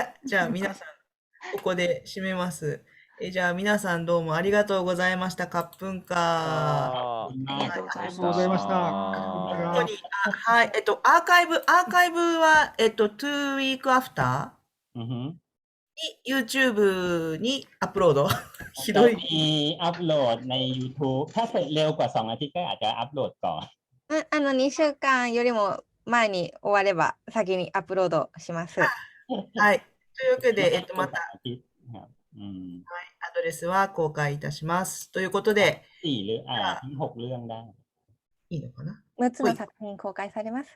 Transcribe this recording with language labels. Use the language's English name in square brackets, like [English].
[Japanese] じゃあ皆さん、ここで締めます。じゃあ皆さんどうもありがとうございました。 [Thai] カップンカー。 [Japanese] ありがとうございました。ありがとうございました。本当に、はい。アーカイブは、 [English] 2 week after [Japanese] に YouTube にアップロード。ひどい。 [Thai] มีอัพโหลดใน YouTube ถ้าเสร็จเร็วกว่า2 อาทิตย์ก็อาจจะอัพโหลดก่อน [Japanese] 2週間よりも前に終われば先にアップロードします。はい。というわけで、また、 [Thai] อาทิตย์ครับ [Japanese] アドレスは公開いたします。ということで、 [Thai] 4 หรือทั้ง6 เรื่องได้ [Japanese] いいのかな 6つの作品公開されます。